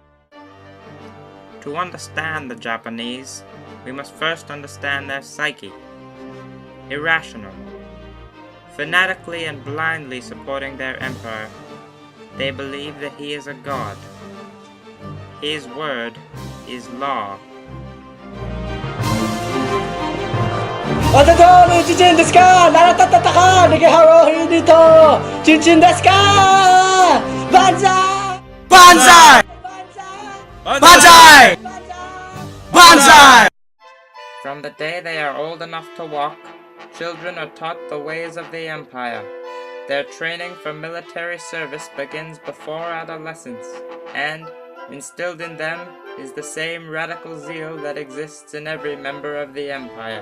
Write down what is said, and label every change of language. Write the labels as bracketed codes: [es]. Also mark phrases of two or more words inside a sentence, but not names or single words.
[en] To understand the Japanese, we must first understand their psyche. Irrational. Fanatically and blindly supporting their emperor, they believe that he is a god. His word is law. Otatoni, chinchin desu ka? Naratatata Nagiharo dito! Chinchin desu ka? Banzai! [ja] Banzai! Banzai! Banzai! [en] From the day they are old enough to walk, children are taught the ways of the empire. Their training for military service begins before adolescence, and instilled in them is the same radical zeal that exists in every member of the empire.